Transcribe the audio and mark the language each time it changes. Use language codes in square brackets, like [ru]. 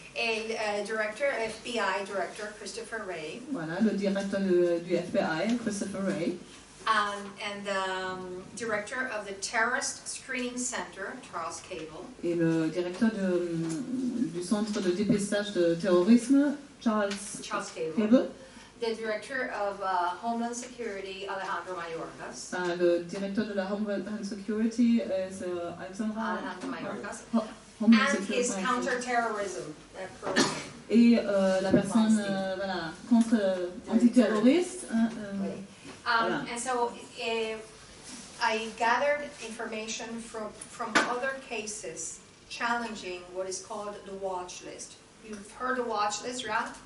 [en] A director, FBI director, Christopher Wray. [fr] Voilà, le directeur du FBI, Christopher Wray. [en] And the director of the Terrorist Screening Center, Charles Cable. [fr] Et le directeur du centre de dépistage de terrorisme, Charles Cable. [en] The director of Homeland Security, Alejandro Mayorkas. [fr] Le directeur de la Homeland Security, Alejandro Mayorkas. [en] And his counter-terrorism program. [fr] Et la personne contre antiterroriste. Voilà. [en] And so I gathered information from other cases challenging what is called the watch list. You've heard the watch list, right?